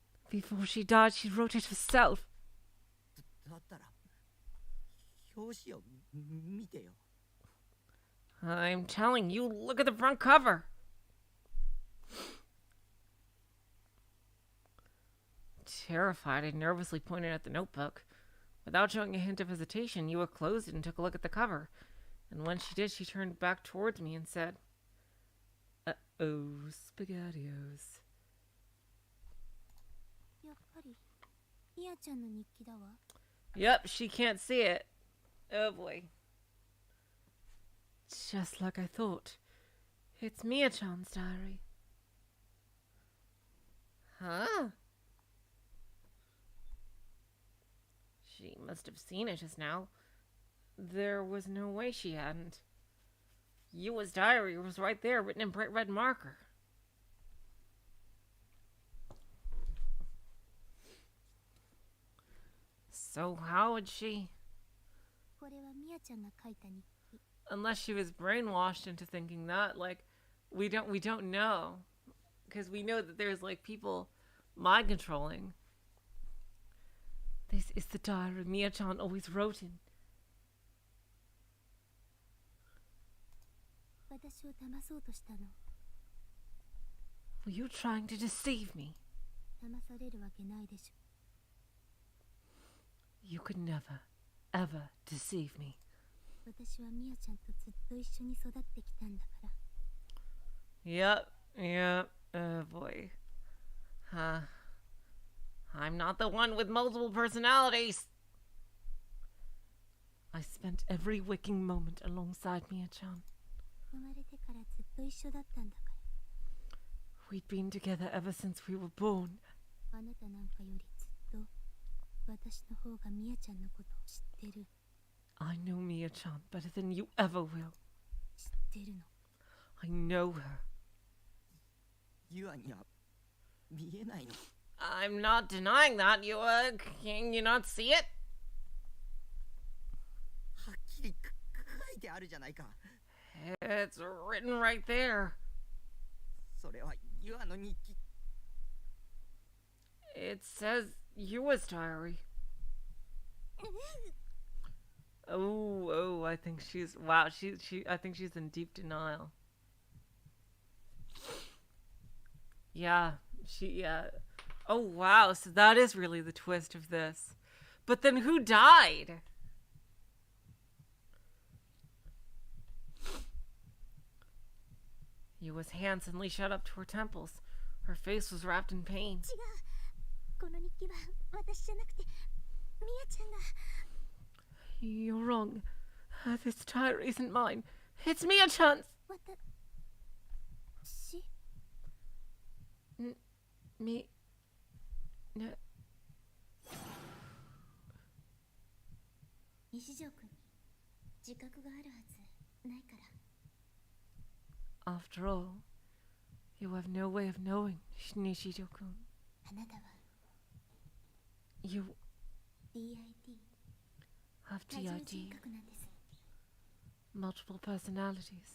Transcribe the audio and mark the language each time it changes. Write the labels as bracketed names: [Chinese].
[English] Before she died, she wrote it herself. [Japanese] だったら表紙を見てよ。 [English] I'm telling you, look at the front cover. Terrified, I nervously pointed at the notebook. Without showing a hint of hesitation, Yua closed it and took a look at the cover. And when she did, she turned back towards me and said, "Uh-oh, SpaghettiOs." [Japanese] やっぱりミヤちゃんの日記だわ。 [English] Yep, she can't see it. Oh boy. Just like I thought. It's Mia-chan's diary. Huh? She must have seen it just now. There was no way she hadn't. Yua's diary was right there, written in bright red marker. So how would she... [Japanese] これはミヤちゃんが書いた日記。 [English] Unless she was brainwashed into thinking that, like, we don't know, because we know that there's like people mind controlling. This is the diary Mia-chan always wrote in. [Japanese] 私を騙そうとしたの。 [English] Were you trying to deceive me? [Japanese] 騙されるわけないでしょ。 [English] You could never, ever deceive me. [Japanese] 私はミヤちゃんとずっと一緒に育ってきたんだから。 [English] Yep, oh boy. Huh. I'm not the one with multiple personalities. I spent every waking moment alongside Mia-chan. [Japanese] 生まれてからずっと一緒だったんだから。 [English] We'd been together ever since we were born. [Japanese] あなたなんかよりずっと私の方がミヤちゃんのことを知ってる。 [English] I know Mia-chan better than you ever will. [Japanese] 知ってるの。 [English] I know her. [Japanese] ユアには見えないの。 [English] I'm not denying that, can you not see it? [Japanese] はっきり書いてあるじゃないか。 [English] It's written right there. [Japanese] それはユアの日記。 [English] It says Yua's diary. Oh, I think she's, wow, I think she's in deep denial. Yeah. Oh, wow, so that is really the twist of this. But then who died? Yua's hands suddenly shot up to her temples. Her face was wrapped in pain. [Japanese] 違う。この日記は私じゃなくてミヤちゃんが。 [English] You're wrong. This diary isn't mine. It's Mia-chan's. [Japanese] 私。 [English] Me... No. [Japanese] 西条君、自覚があるはずないから。 [English] After all, you have no way of knowing, Nishijo-kun. [Japanese] あなたは [English] You DID have [Japanese] 多重人 [English] DID, [Japanese] 格なんです。 [English] multiple personalities.